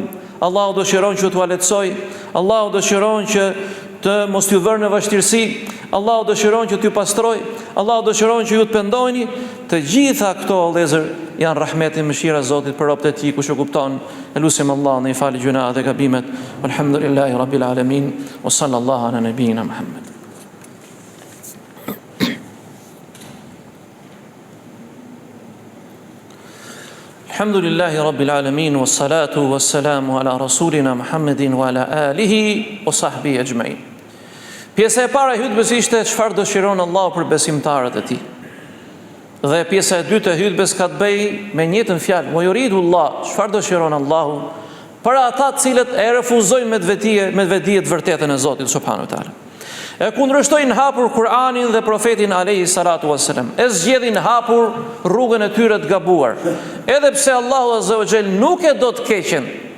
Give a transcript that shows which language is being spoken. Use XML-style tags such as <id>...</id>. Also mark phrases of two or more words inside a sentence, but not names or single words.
<sq>Allahu dëshiron që t'u lehtësoj, Allahu dëshiron që të mos t'ju vërë në vështirësi, Allahu dëshiron që t'ju pastroj, Allahu dëshiron që ju të pendojni. Të gjitha këto vëllezër janë rahmeti mëshira Zotit për robët e tij, kush e kupton. Elusim Allah në i falë gjuna dhe gabimet.</sq> <ar>الحمد لله رب العالمين وصلى الله على نبينا محمد. الحمد لله رب العالمين والصلاة والسلام على رسولنا محمد وعلى آله وصحبه أجمعين.</ar> <sq>Pjesa e para e hutbes ishte çfarë dëshiron Allahu për besimtarët e tij. Dhe pjesa e dytë e hutbes ka të bëjë me njëjtën fjalë,</sq> <ar>ويريد الله,</ar> <sq>çfarë dëshiron Allahu për ata të cilët e refuzojnë me vetdije të vërtetën e Zotit</sq> <ar>سبحانه وتعالى.</ar> <sq>E kundërshtojnë hapur Kur'anin dhe profetin</sq> <ar>عليه الصلاة والسلام.</ar> <sq>E zgjedhin hapur rrugën e tyre të gabuar. Edhe pse Allahu</sq> <ar>عز وجل</ar> <sq>nuk e do të keqen.</sq>